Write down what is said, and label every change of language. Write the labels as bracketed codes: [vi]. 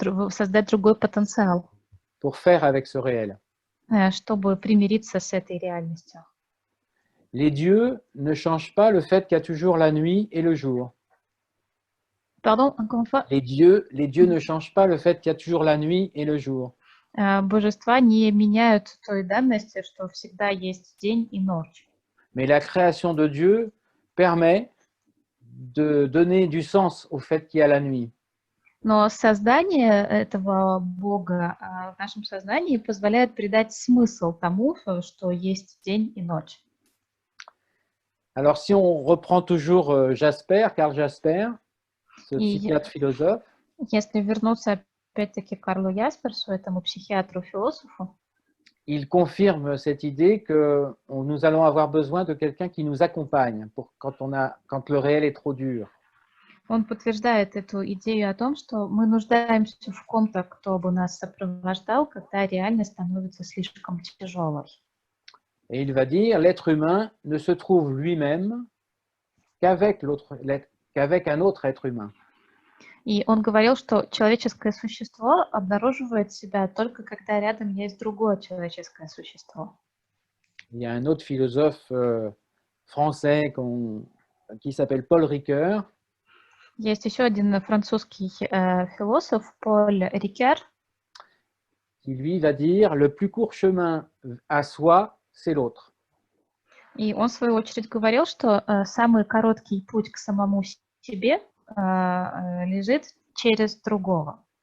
[ru] создать другой потенциал, [fr] pour faire avec ce réel. [ru] чтобы примириться с этой реальностью. [fr] Les dieux ne changent pas le fait qu'il y a toujours la nuit et le jour. Pardon, encore une fois? Les dieux ne changent pas le fait qu'il y a toujours la nuit et le jour. [ru] Божества не меняют той данности, что всегда есть день и ночь. [fr] Mais la création de Dieu permet de donner du sens au fait qu'il y a la nuit. [ru] Но создание этого Бога в нашем сознании позволяет придать смысл тому, что есть день и ночь. [fr] Alors, si on reprend toujours Jasper, Karl Jasper, ce psychiatre philosophe, [ru] если вернуться опять-таки к Карлу Ясперсу, этому психиатру-философу, [fr] il confirme cette idée que nous allons avoir besoin de quelqu'un qui nous accompagne quand le réel est trop dur. [ru] Он подтверждает эту идею о том, что мы нуждаемся в ком-то, кто бы нас сопровождал, когда реальность становится слишком тяжелой. [fr] Et il va dire, l'être humain ne se trouve lui-même qu'avec un autre être humain. [ru] И он говорил, что человеческое существо обнаруживает себя только когда рядом есть другое человеческое существо. [fr] Il y a un autre philosophe français qui s'appelle Paul Ricoeur. [ru] Есть еще один французский философ, Поль Рикер, [fr] qui lui va dire, le plus court chemin à soi, c'est l'autre. [ru] И он, в свою очередь, говорил, что самый короткий путь к самому себе лежит через другого.